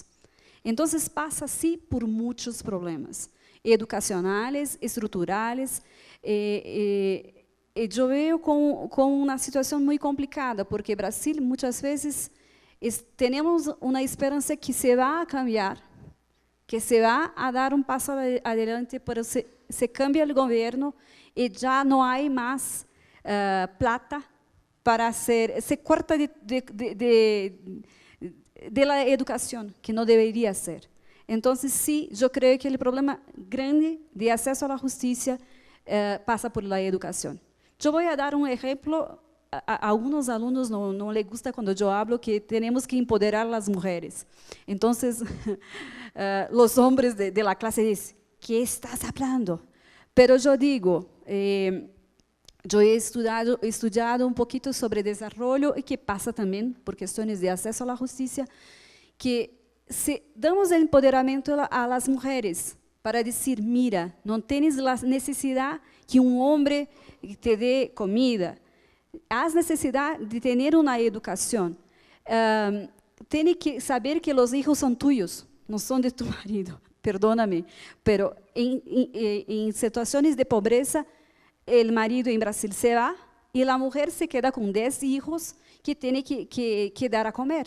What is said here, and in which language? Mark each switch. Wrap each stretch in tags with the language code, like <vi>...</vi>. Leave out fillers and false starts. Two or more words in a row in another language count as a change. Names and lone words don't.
<pt>Então, passa sim por muitos problemas educacionais, estruturais, eu vejo com uma situação muito complicada, porque Brasil, muitas vezes, temos uma esperança que se vai cambiar, que se vai a dar um passo adelante,</pt> <es>pero se cambia</es> <pt>o governo e já não há mais plata para se corta de la educação, que não deveria ser. Então, sim, eu creio que o problema grande de acesso à justiça passa por la educação. Eu vou dar um exemplo. A alguns alunos não</pt> <es>les gusta</es> <pt>quando eu hablo que temos que empoderar as mulheres. Então, os homens de la clase dizem:</pt> <es>"¿Qué estás hablando?". Pero</es> <pt>eu digo,</pt> <es>Yo he estudiado un poquito sobre desarrollo y qué pasa también por cuestiones de acceso a la justicia, que si damos el empoderamiento a las mujeres para decir, mira, no tienes la necesidad que un hombre te dé comida, has necesidad de tener una educación, tienes que saber que los hijos son tuyos, no son de tu marido, perdóname, pero en situaciones de pobreza, el marido en Brasil se va y la mujer se queda con 10 hijos que tiene que dar a comer.</es>